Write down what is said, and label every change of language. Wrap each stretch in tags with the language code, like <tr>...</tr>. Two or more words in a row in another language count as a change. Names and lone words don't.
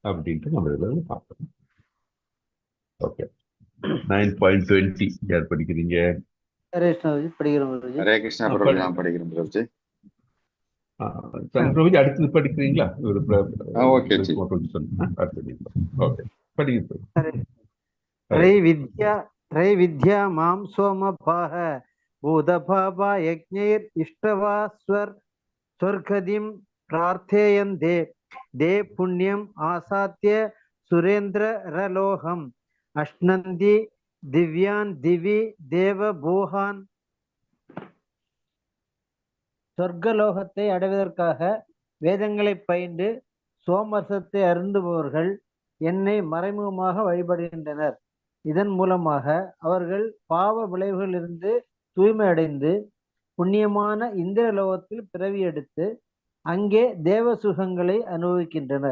<ta>அப்படின்ட்டு நம்ம இதில் பார்க்கணும். ஓகே, 9.20 யார் படிக்கிறீங்க? ஹரே கிருஷ்ணா படிக்கிறோம் குருஜி. ஹரே கிருஷ்ணா பிரபுஜி, நான் படிக்கிறேன் பிரபுஜி. பிரபுஜி அடுத்தது படிக்கிறீங்களா? ஒரு ஓகே ஜி. அடுத்தது ஓகே படிக்க.</ta> <sa>त्रैविद्या मां सोमपाः भूतभावा यज्ञैर् इष्टवा स्वर्गदिं प्रार्थेयन्ते दे पुण्यम् आसाद्य सुरेन्द्ररलोहम् अश्नन्ति दिव्यान् दिवि देवभूहान्.</sa> <ta>சொர்க்கலோகத்தை அடைவதற்காக வேதங்களை பயின்று சோமரசத்தை அருந்துபவர்கள் என்னை மறைமுகமாக வழிபடுகின்றனர். இதன் மூலமாக அவர்கள் பாவ விளைவுகளிலிருந்து தூய்மை அடைந்து புண்ணியமான இந்திரலோகத்தில் பிறவி எடுத்து அங்கே தேவ சுகங்களை அனுபவிக்கின்றனர்.</ta>